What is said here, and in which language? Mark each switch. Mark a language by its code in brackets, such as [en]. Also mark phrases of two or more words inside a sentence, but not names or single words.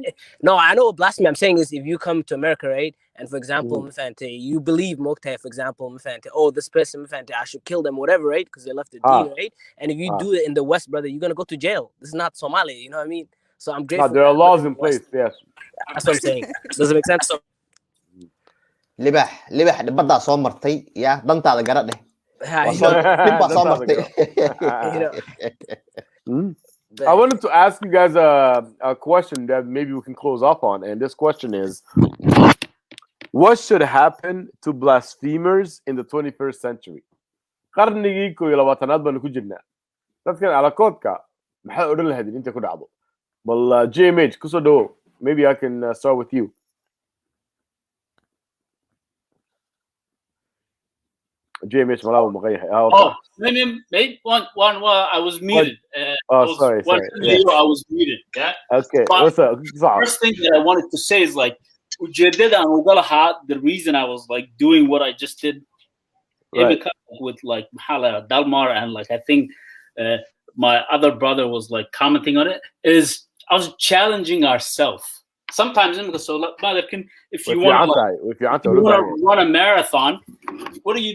[en] No, I know what blasphemy I'm saying is if you come to America, right? And for example, Infante, you believe Mokhtar, for example, Infante, oh, this person, Infante, I should kill them, whatever, right? Because they left the deen, right? And if you do it in the West, brother, you're going to go to jail. This is not Somali, you know what I mean? So I'm grateful. There are laws in place, yes. That's what I'm saying. Does it make sense? [so] libax badda soo martay ya dantaada garadhe soo martay [en] I wanted to ask you guys a question that maybe we can close off on, and this question is what should happen to blasphemers in the 21st century [so] qarnigii 21aad baan ku jirnaa dadkan ala koodka maxay odhan lahayd inta ku dhacdo bal JMH kusoo dhawo [en] maybe I can start with you JMH [so] malaw maqayahay [en] maybe one I was muted sorry I was muted okay what's up first thing that I wanted to say is like [so] ujeedada aan uga lahaa [en] the reason I was like doing what I just did with like Mahala Dalmar and like I think my other brother was like commenting on it is I was challenging ourselves sometimes if you want to run a marathon what do?